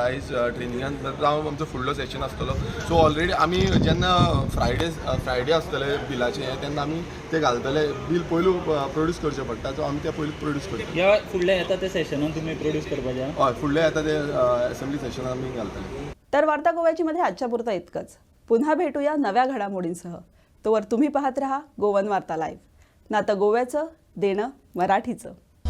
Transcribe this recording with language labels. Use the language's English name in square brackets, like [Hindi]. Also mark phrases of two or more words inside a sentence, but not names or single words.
[Konkani] आयज ट्रेनिंगान जावं आमचो फुडलो सेशन आसतलो. [English] so already [Konkani] आमी जेन्ना फ्रायडे आसतले बिलाचें हें तेन्ना आमी ते घालतले. बील पयलू प्रोड्यूस करचें पडटा. सो आमी तें पयलू प्रोड्यूस करतले. ह्या फुडल्या येता ते सेशनान तुमी प्रोड्यूस करपाचें? हय, फुडले येता ते असेंब्ली सेशनान आमी घालतले. [Marathi] तर वार्ता गोव्याची मध्ये आजच्या पुरतं इतकंच. पुन्हा भेटूया नव्या घडामोडींसह. तोवर तुम्ही पाहत रहा गोवन वार्ता लाईव्ह. नातं गोव्याचं, देणं मराठीचं.